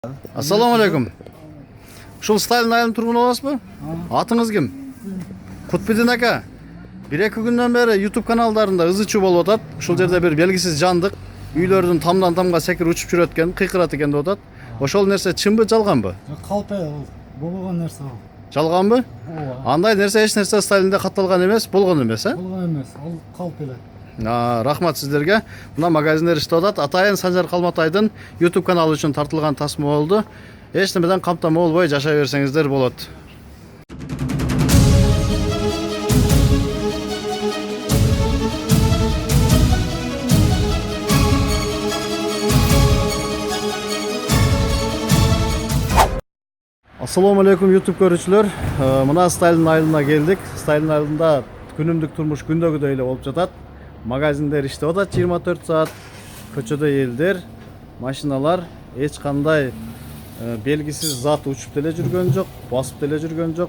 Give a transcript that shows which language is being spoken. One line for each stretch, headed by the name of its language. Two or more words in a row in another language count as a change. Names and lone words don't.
Arabic: السلام عليكم.
Kyrgyz: Ушул Сталин айылынын тургуну боласызбы? Атыңыз ким? Кутбидин ака. 1-2 күндөн бери YouTube каналдарында ызы-чуу болуп атат. Ушул жерде бир белгисиз жандык үйлөрдүн тамдан тамга секирип учуп жүрөт экен, кыйкырат экен деп атат. Ошол нерсе чынбы, жалганбы? Калпе болгон нерсе ал. Жалганбы? Ооба. Андай нерсе эч нерсе Сталинде катталган эмес, болгон эмес, э? Болгон эмес, ал калп эле. Рахмат сиздерге. Мына магазиндер иштеп атат. Атайын Санжар Калматайдын YouTube каналы үчүн тартылган тасма болду. Эч немеден камтама болбой жашай берсеңиздер болот.
Arabic: السلام عليكم
Kyrgyz: YouTube көрүүчүлөр. Мына Сталин айылына келдик. Сталин айылында күнүмдүк турмуш күндөгүдөй эле болуп жатат. Магазиндер иштеп атат 24 саат. Көчөдө элдер, машиналар, эч кандай белгисиз зат учуп деле жүргөн жок, басып деле жүргөн жок.